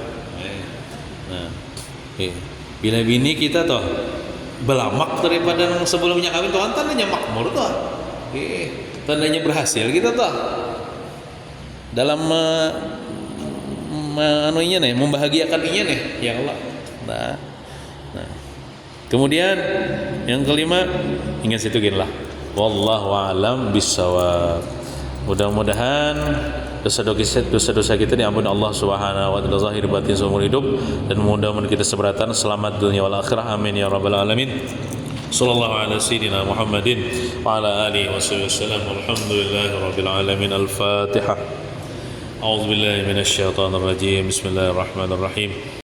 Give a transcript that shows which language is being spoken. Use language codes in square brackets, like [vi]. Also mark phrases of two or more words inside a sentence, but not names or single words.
[bjn] Nah, bila bini kita tuh belamak daripada yang sebelumnya kawin tuh kan tandanya makmur tuh. Tandanya berhasil kita tuh dalam membahagiakan inya nih ya Allah. [id] Nah. Kemudian yang kelima, ingat situ gini lah. [ar] والله أعلم بالصواب. [id] Mudah-mudahan dosa-dosa kita diampuni Allah [ar] سبحانه وتعالى [id] zahir batin seumur hidup, dan mudah-mudahan kita seberatan selamat [ar] الدنيا والآخرة. آمين يا رب العالمين. صلى الله على سيدنا محمد وعلى آله وسلم. والحمد لله رب العالمين. الفاتحة. أعوذ بالله من الشيطان الرجيم. بسم الله الرحمن الرحيم.